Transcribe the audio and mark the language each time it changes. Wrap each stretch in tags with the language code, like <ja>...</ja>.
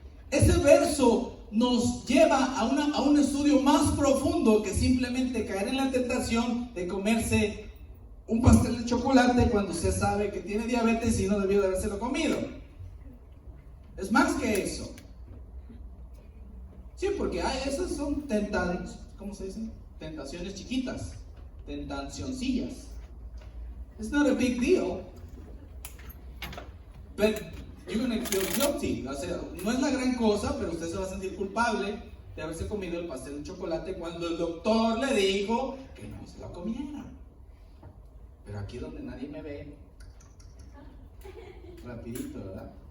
<es>Ese verso nos lleva a un estudio más profundo que simplemente caer en la tentación de comerse un pastel de chocolate cuando usted sabe que tiene diabetes y no debió de habérselo comido. Es más que eso. Sí, porque esas son ¿cómo se dice? Tentaciones chiquitas, tentacioncillas.</es> <en>It's not a big deal, but you're going to feel guilty.</en> <es>O sea, no es la gran cosa, pero usted se va a sentir culpable de haberse comido el pastel de chocolate cuando el doctor le dijo que no se lo comiera. Pero aquí donde nadie me ve, rapidito, ¿verdad?</es>